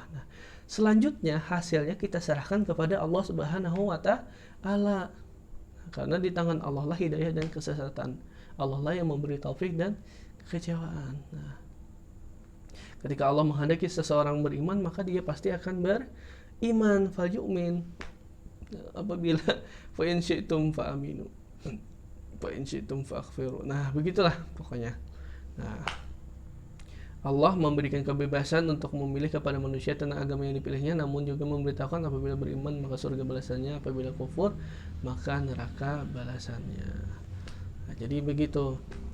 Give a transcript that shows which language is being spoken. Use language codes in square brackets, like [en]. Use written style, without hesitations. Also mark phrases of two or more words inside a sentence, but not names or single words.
[id] Nah, selanjutnya hasilnya kita serahkan kepada Allah [ar] سبحانه وتعالى. [id] Karena di tangan Allah lah hidayah dan kesesatan. Allah lah yang memberi taufik dan kekecewaan. Nah, ketika Allah menghendaki seseorang beriman, maka dia pasti akan beriman. [ar] فَلْيُؤْمِن. Apabila فَإِن شِئْتُمْ فَآمِنُوا. فَإِن شِئْتُمْ فَاغْفِرُوا. [id] Nah, begitulah pokoknya. Nah, Allah memberikan kebebasan untuk memilih kepada manusia tentang agama yang dipilihnya, namun juga memberitahukan apabila beriman maka surga balasannya, apabila kufur maka neraka balasannya. Nah, jadi begitu.